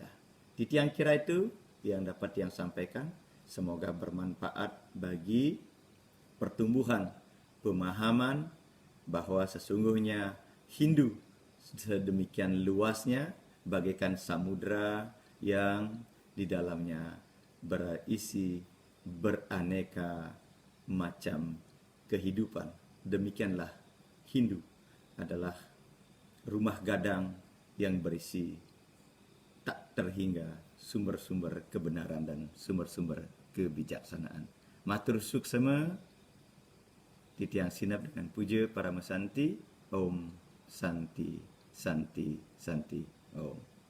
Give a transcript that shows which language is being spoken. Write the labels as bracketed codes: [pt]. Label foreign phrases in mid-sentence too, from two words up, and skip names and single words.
[id] Di tiang kira itu yang dapat yang sampaikan, semoga bermanfaat bagi pertumbuhan pemahaman bahwa sesungguhnya Hindu sedemikian luasnya bagaikan samudra yang di dalamnya berisi beraneka macam kehidupan. Demikianlah Hindu adalah rumah gadang yang berisi tak terhingga sumber-sumber kebenaran dan sumber-sumber kebijaksanaan. [ban] Matur suksema, titiang sinap [id] dengan puja para mesanti. [sa] Om Santi, Santi, Santi, Om.